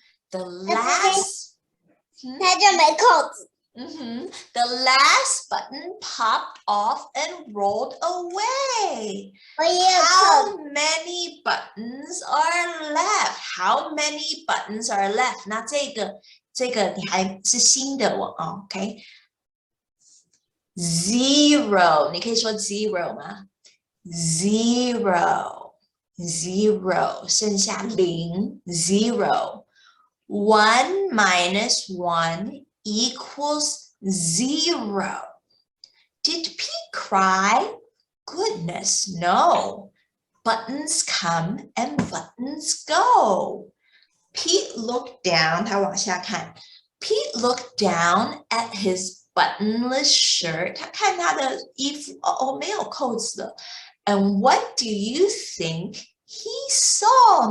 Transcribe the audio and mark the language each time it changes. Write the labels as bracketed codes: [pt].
[en] The last. [zh] 他就没扣子。 [en] The last button popped off and rolled away. [zh] 我也有扣 [en] How many buttons are left? How many buttons are left? [zh] 那这个你还是新的OK? [en] Zero. [zh] 你可以说 zero 吗？ [en] Zero. Zero. [zh] 剩下零 [en] zero. 1 minus 1 equals 0. Did Pete cry? Goodness, no. Buttons come and buttons go. Pete looked down. [zh] 他往下看。 [en] Pete looked down at his buttonless shirt. [zh] 他看他的衣服，没有扣子了。 [en] And what do you think he saw?